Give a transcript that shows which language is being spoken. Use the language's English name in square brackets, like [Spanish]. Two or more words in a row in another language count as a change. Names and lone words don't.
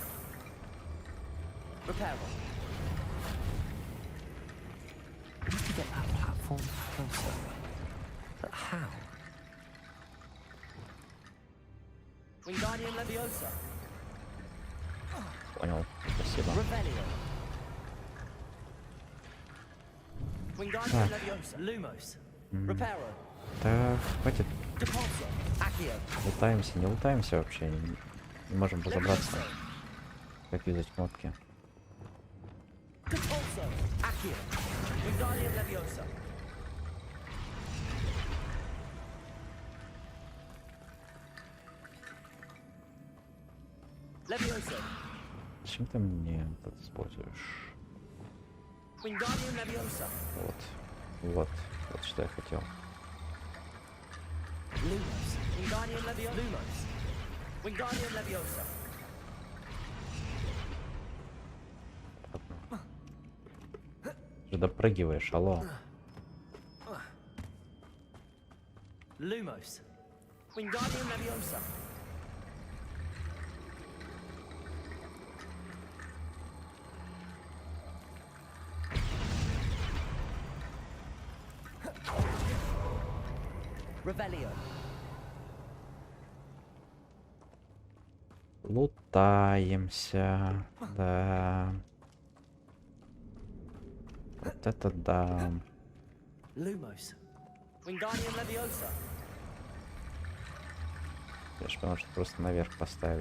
[English] Reparo. I need to get that platform closer. But how? Wingardium Leviosa. [Russian] Понял, спасибо. [English] Revelio. Wingardium Leviosa. Lumos. Reparo. [Russian] Да, хватит. [English] Depulso. Accio. [Russian] Лутаемся, не лутаемся вообще. Не можем разобраться, как юзать кнопки. [English] Depulso. Accio. Wingardium Leviosa. Leviosa. [Russian] Зачем ты мне это используешь? [English] Wingardium Leviosa. [Russian] Вот что я хотел. [English] Lumos. Wingardium Leviosa. Lumos. Wingardium Leviosa. [Russian] Ты же допрыгиваешь, алло. [English] Lumos. Wingardium Leviosa. Revelio. [Russian] Лутаемся, да. Вот это да. [English] Lumos. Wingardium Leviosa. [Russian] Я же понял, что просто наверх поставить.